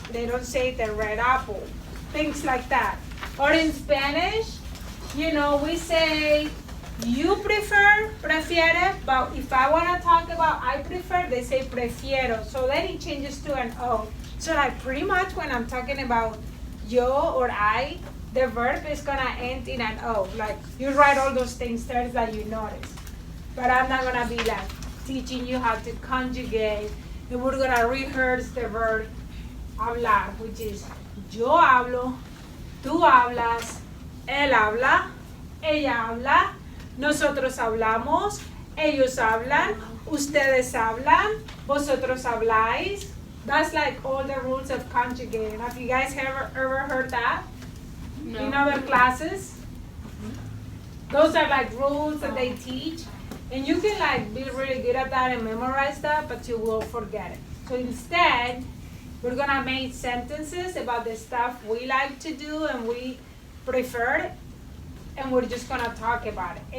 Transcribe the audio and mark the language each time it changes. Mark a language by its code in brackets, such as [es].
[en] They don't say the red apple. Things like that. Or in Spanish, we say you prefer, prefiere, but if I want to talk about I prefer, they say prefiero. So then it changes to an O. So like pretty much when I'm talking about yo or I, the verb is gonna end in an O. Like you write all those things there that you notice. But I'm not gonna be like teaching you how to conjugate, and we're gonna rehearse the verb hablar, which is [es] yo hablo, tú hablas, él habla, ella habla, nosotros hablamos, ellos hablan, ustedes hablan, vosotros habláis. [en] That's like all the rules of conjugating. Have you guys ever heard that? No. In other classes? Those are like rules that they teach. And you can like be really good at that and memorize that, but you will forget it. So instead, we're gonna make sentences about the stuff we like to do and we prefer, and we're just gonna talk about it.